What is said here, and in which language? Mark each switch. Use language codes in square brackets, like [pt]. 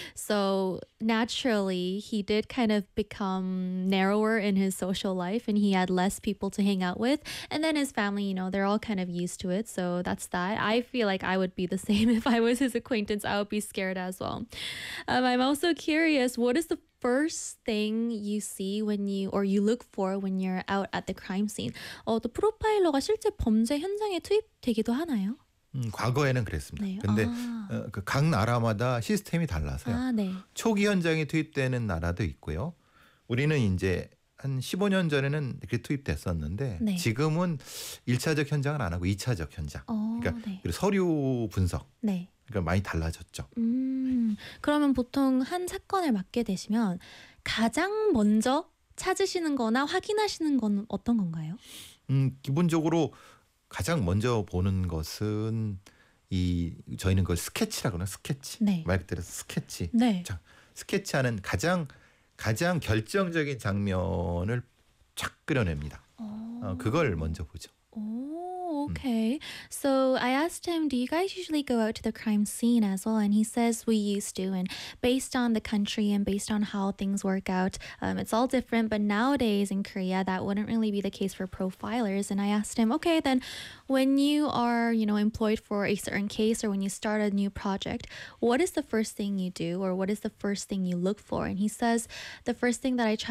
[en] So naturally, he did kind of become narrower in his social life and he had less people to hang out with. And then his family, you know, they're all kind of used to it. So that's that. I feel like I would be the same if I was his acquaintance. I would be scared as well. I'm also curious, what is the first thing you see when you or you look for when you're out at the crime scene? [ko] 또 프로파일러가 실제 범죄 현장에 투입되기도 하나요? 과거에는 그랬습니다. 네. 근데 각 나라마다 시스템이 달라서요. 네. 초기 현장에 투입되는 나라도 있고요. 우리는 이제 한 15년 전에는 그렇게 투입됐었는데 네. 지금은 1차적 현장을 안 하고 2차적 현장. 그러니까 네. 그리고 서류 분석. 네. 그러니까 많이 달라졌죠. 그러면 보통 한 사건을 맡게 되시면 가장 먼저 찾으시는 거나 확인하시는 건 어떤 건가요? 기본적으로 가장 먼저 보는 것은 이 저희는 그걸 스케치라고 하는 스케치. 네. 말 그대로 스케치. 네. 자, 스케치하는 가장 결정적인 장면을 쫙 그려냅니다. 그걸 먼저 보죠. 오케이. [en] So I asked him, do you guys usually go out to the crime scene as well? And he says, we used to. And based on the country and based on how things work out, it's all different. But nowadays in Korea, that wouldn't really be the case for profilers. And I asked him, okay, then when you are, you know, employed for a certain case or when you start a new project, what is the first thing you do or what is the first thing you look for? And he says, the first thing that I try